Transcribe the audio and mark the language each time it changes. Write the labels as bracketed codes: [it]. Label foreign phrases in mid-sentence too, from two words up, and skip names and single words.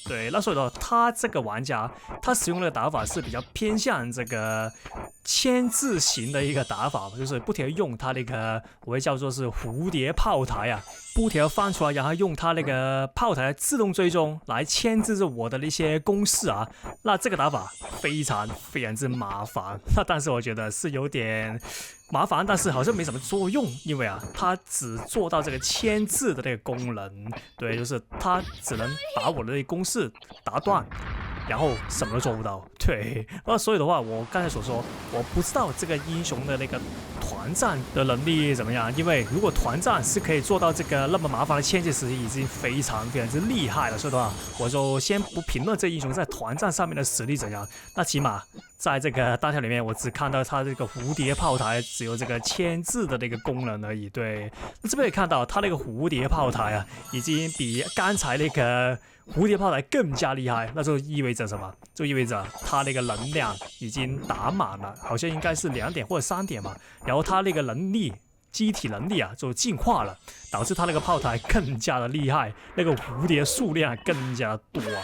[zh] 对，那所以說他這個玩家他使用的打法是比較偏向這個牽制型的一個打法，就是不停地用他那個我會叫做是蝴蝶炮台啊，不停地翻出來，然後用他那個炮台自動追蹤來牽制着我的那些攻勢啊。那這個打法非常之麻煩，那但是我覺得是有點麻煩，但是好像沒什麼作用，因為啊，它只做到這個牽制的那個功能，對，就是它只能把我的那個攻勢打斷， 然後什麼都做不到。對，那所以的話，我剛才所說，我不知道這個英雄的那個團戰的能力怎麼樣，因為如果團戰是可以做到這個那麼麻煩的牽制實力，已經非常之厲害了。所以的話，我就先不評論這英雄在團戰上面的實力怎樣，那起碼在這個單挑裡面，我只看到他這個蝴蝶炮台只有這個牽制的那個功能而已。對，那這邊可以看到他那個蝴蝶炮台啊，已經比剛才那個蝴蝶炮台更加厲害。那就意味着什麼？就意味着他那個能量已經打滿了，好像應該是2點或者3點嘛。然後他那個能力，机體能力啊，就进化了，導致他那個炮台更加的厲害，那個蝴蝶數量更加多啊。